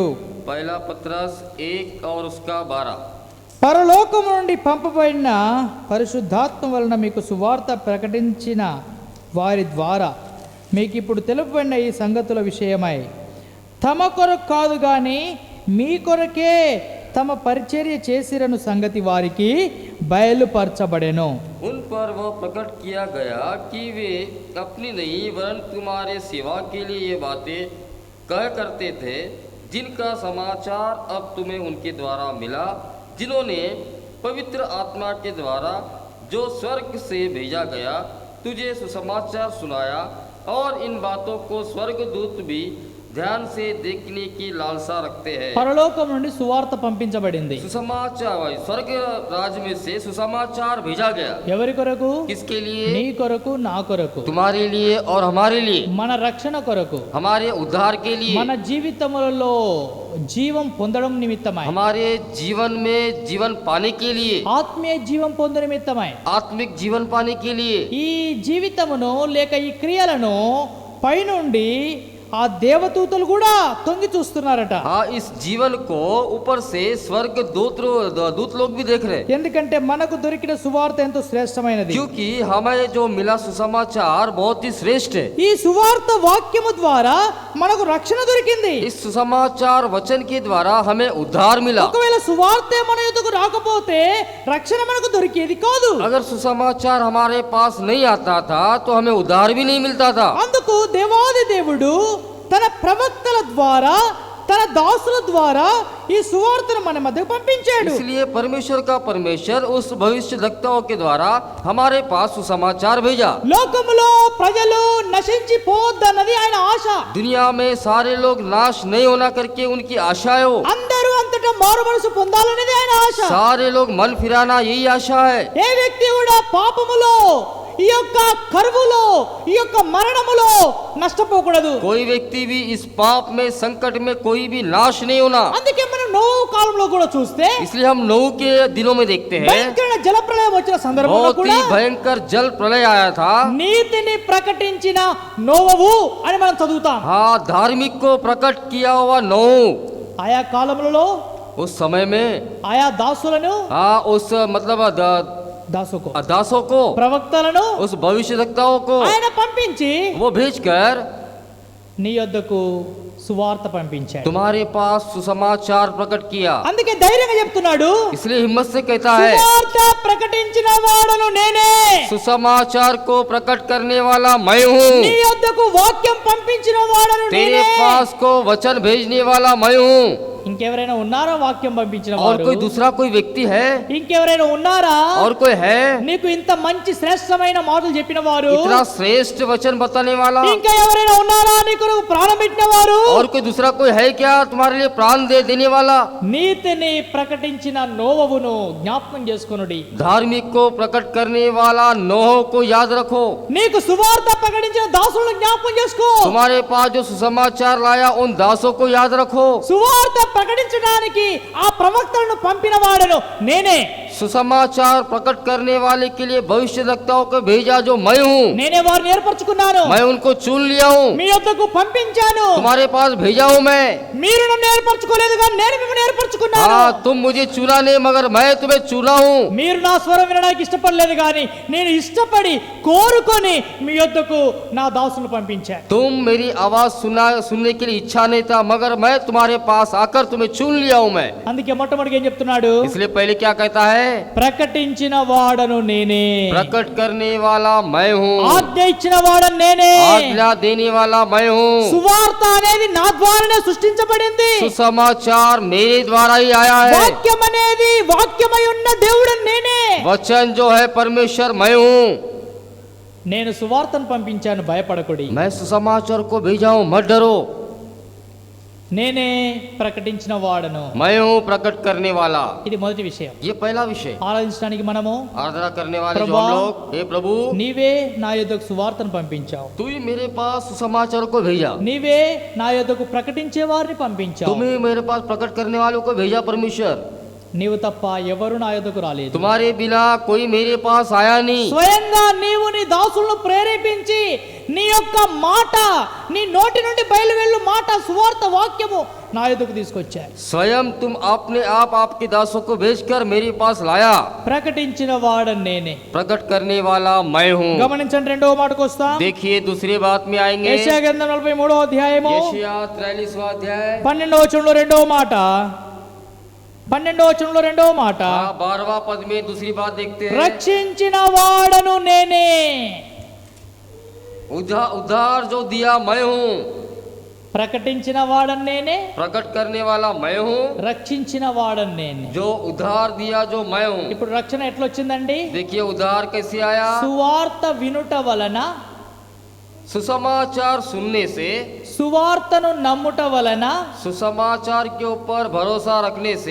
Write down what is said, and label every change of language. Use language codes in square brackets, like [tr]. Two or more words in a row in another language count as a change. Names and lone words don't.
[hi] पहला पत्रस 1 और उसका 12। [te] పరలోకము నుండి పంపబడిన పరిశుద్ధాత్మ వలన మీకు సువార్త ప్రకటించిన వారి ద్వారా మీకు ఇప్పుడు తెలుపబడిన ఈ సంగతుల విషయమై తమ కొరకు కాదు కానీ మీ కొరకే తమ పరిచర్య చేసిరను సంగతి వారికి బయలుపరచబడెను. [hi] उन पर वह प्रकट किया गया कि वे अपनी नहीं वरन तुम्हारे सेवा के लिए ये बातें कह करते थे, जिनका समाचार अब तुम्हें उनके द्वारा मिला, जिन्होंने पवित्र आत्मा के द्वारा जो स्वर्ग से भेजा गया तुझे सुसमाचार सुनाया और इन बातों को स्वर्गदूत भी ध्यान से देखने की लालसा रखते हैं। [te] పరలోకం నుండి సువార్త పంపించబడింది. [hi] सुसमाचार स्वर्ग राज्य में से सुसमाचार भेजा गया। [te] ఎవరి కొరకు? [hi] किसके लिए? [te] నీ కొరకు, నా కొరకు, [hi] तुम्हारे लिए और हमारे लिए, [te] మన రక్షణ కొరకు, [hi] हमारे उद्धार के लिए, [te] మన జీవితములలో జీవం పొందడం నిమిత్తమై, [hi] हमारे जीवन में जीवन पाने के लिए, [te] ఆత్మీయ జీవం పొందు నిమిత్తమై, [hi] आत्मिक जीवन पाने के लिए। [te] ఈ జీవితమును లేక ఈ క్రియలను పైనుండి ఆ దేవదూతలు కూడా తొంగి చూస్తున్నారట. [hi] हाँ, इस जीवन को ऊपर से स्वर्ग दूत लोग भी देख रहे हैं, [te] ఎందుకంటే మనకు దొరికిన సువార్త ఎంతో శ్రేష్టమైనది. [hi] क्योंकि हमें जो मिला सुसमाचार बहुत ही श्रेष्ठ है। [te] ఈ సువార్త వాక్యము ద్వారా మనకు రక్షణ దొరికింది. [hi] इस सुसमाचार वचन के द्वारा हमें उद्धार मिला। [te] ఒకవేళ సువార్తే మన యొద్దకు రాకపోతే రక్షణ మనకు దొరికేది కాదు. [hi] अगर सुसमाचार हमारे पास नहीं आता था तो हमें उद्धार भी नहीं मिलता था। [te] అందుకు దేవాది దేవుడు తన ప్రవక్తల ద్వారా, తన దాసుల ద్వారా ఈ సువార్తను మన మధ్యకు పంపించాడు. [hi] इसलिए परमेश्वर का परमेश्वर उस भविष्य वक्ताओं के द्वारा हमारे पास सुसमाचार भेजा। [te] లోకములో ప్రజలు నశించిపోద్దన్నది ఆయన ఆశ. [hi] दुनिया में सारे लोग नाश नहीं होना करके उनकी आशा है। [te] అందరూ అంతటా మారు మనసు పొందాలనేది ఆయన ఆశ. [hi] सारे लोग मन फिराना यही आशा है। [te] ఏ వ్యక్తి కూడా పాపములో, ఈ యొక్క కరువులో, ఈ యొక్క మరణములో నష్టపోకూడదు. [hi] कोई व्यक्ति भी इस पाप में, संकट में कोई भी नाश नहीं होना। [te] అందుకే మనం నోవహు కాలంలో కూడా చూస్తే [hi] इसलिए हम नूह के दिनों में देखते हैं [te] భయంకరమైన జలప్రళయం వచ్చిన సందర్భంలో [hi] बहुत [te] కూడా [hi] ही भयंकर जल प्रलय आया था। [te] నీతిని ప్రకటించిన నోవహు అని మనం చదువుతాం. [hi] हाँ, धार्मिक को प्रकट किया हुआ नूह। [te] ఆయా కాలములలో [hi] उस समय में [te] ఆయా దాసులను, [hi] हाँ, उस मतलब [te] దాసుకు [hi] दासों को, [te] ప్రవక్తలను [hi] उस भविष्यवक्ताओं को [te] ఆయన పంపించి [hi] वो भेजकर [te] నీ యొద్దకు సువార్త పంపించాడు. [hi] तुम्हारे पास सुसमाचार प्रकट किया। [te] అందుకే ధైర్యంగా చెప్తున్నాడు, [hi] इसलिए हिम्मत से कहता है [te] సువార్త ప్రకటించిన వాడను నేనే, [hi] सुसमाचार को प्रकट करने वाला मैं हूँ, [te] నీ యొద్దకు వాక్యం పంపించిన వాడను [hi] तेरे [te] నేనే. [hi] पास को वचन भेजने वाला मैं हूँ। [te] ఇంకెవరైనా ఉన్నారా వాక్యం పంపించిన [hi] और [te] వారు? [hi] कोई दूसरा कोई व्यक्ति है? [te] ఇంకెవరైనా ఉన్నారా [hi] और कोई है [te] నీకు ఇంత మంచి శ్రేష్టమైన మాటలు చెప్పిన వారు? [hi] इतना श्रेष्ठ वचन बताने वाला? [te] ఇంకా ఎవరైనా ఉన్నారా నీకు ప్రాణం పెట్టిన వారు? [hi] और कोई दूसरा कोई है क्या तुम्हारे लिए प्राण देने वाला? [te] నీతిని ప్రకటించిన నోవహును జ్ఞాపకం చేసుకొనుడి. [hi] धार्मिक को प्रकट करने वाला नोह को याद रखो। [te] నీకు సువార్త ప్రకటించిన దాసులను జ్ఞాపకం చేసుకో. [hi] तुम्हारे पास जो सुसमाचार लाया उन दासों को याद रखो। [te] సువార్త ప్రకటించడానికి ఆ ప్రవక్తలను పంపిన వాడను నేనే. [hi] सुसमाचार प्रकट करने वाले के लिए भविष्यवक्ताओं को भेजा जो मैं हूँ। [te] నేనే వారిని ఏర్పరచుకున్నాను, [hi] मैं उनको चुन लिया हूँ, [te] మీ యొద్దకు పంపించాను. [hi] तुम्हारे पास भेजा हूँ मैं। [te] మీరు నన్ను ఏర్పరచుకోలేదు కానీ నేను మిమ్మల్ని ఏర్పరచుకున్నాను. [hi] हाँ, तुम मुझे चुना नहीं मगर मैं तुम्हें चुना हूँ। [te] మీరు నా స్వరం వినడానికి ఇష్టపడలేదు కానీ నేను ఇష్టపడి కోరుకొని మీ యొద్దకు నా దాసులను పంపించాను. [hi] तुम मेरी आवाज सुनने के लिए इच्छा नहीं था मगर मैं तुम्हारे पास आकर तुम्हें चुन लिया हूँ मैं। [te] అందుకే మొట్టమొదటిగా ఏం చెప్తున్నాడు? [hi] इसलिए पहले क्या कहता है? [te] ప్రకటించిన వాడను నేనే, [hi] प्रकट करने वाला मैं हूँ, [te] ఆజ్ఞ ఇచ్చిన వాడను నేనే. [hi] आज्ञा देने वाला मैं हूँ। [te] సువార్త అనేది నా ద్వారానే సృష్టించబడింది. [hi] सुसमाचार मेरे द्वारा ही आया है। [te] వాక్యం అనేది వాక్యమై ఉన్న దేవుడు నేనే. [hi] वचन जो है परमेश्वर मैं हूँ। [te] నేను సువార్తను పంపించాను, భయపడకుడి. [hi] मैं सुसमाचार को भेजा हूँ, मत डरो। [te] నేనే ప్రకటించిన వాడను. [hi] मैं हूँ प्रकट करने वाला। [te] ఇది మొదటి విషయం. [hi] ये पहला विषय। [te] ఆలోచించడానికి మనము, [hi] आराधना करने वाले जो प्रभु, हम लोग, हे प्रभु [te] నీవే నా యొద్దకు సువార్తను పంపించావు, [hi] तू ही मेरे पास सुसमाचार को भेजा, [te] నీవే నా యొద్దకు ప్రకటించే వారిని పంపించావు. [hi] तुम्हें मेरे पास प्रकट करने वालों को भेजा परमेश्वर। [te] నీవు తప్ప ఎవరు నా యొద్దకు రాలేదు. [hi] तुम्हारे बिना कोई मेरे पास आया नहीं। [te] స్వయంగా నీవు నీ దాసులను ప్రేరేపించి నీ యొక్క మాట, నీ నోటి నుండి బయలువెళ్ళు మాట, సువార్త వాక్యము నా యొద్దకు తీసుకొచ్చారు. [hi] स्वयं तुम अपने आप आपके दासों को भेजकर मेरे पास लाया। [te] ప్రకటించిన వాడని నేనే. [hi] प्रकट करने वाला मैं हूँ। [te] గమనించండి, రెండవ మాటకు వస్తాం. [hi] देखिए दूसरी बात में आएंगे। [te] యెషయా గ్రంథం 43వ అధ్యాయము [hi] यशायाह 43वां अध्याय [te] 12వ వచనంలో రెండవ మాట, 12వ వచనంలో రెండవ మాట, [hi] 12वां पद में दूसरी बात देखते हैं। [te] రక్షించిన వాడను నేనే. [hi] उद्धार जो दिया मैं हूँ, [te] ప్రకటించిన వాడని నేనే, [hi] प्रकट करने वाला मैं हूँ, [te] రక్షించిన వాడని నేనే. [hi] जो उद्धार दिया जो मैं हूँ। [te] ఇప్పుడు రక్షణ ఎట్లా వచ్చిందండి? [hi] देखिए उद्धार कैसे आया? [te] సువార్త వినుట వలన, [hi] सुसमाचार सुनने से, [te] సువార్తను నమ్ముట వలన, [hi] सुसमाचार के ऊपर भरोसा रखने से,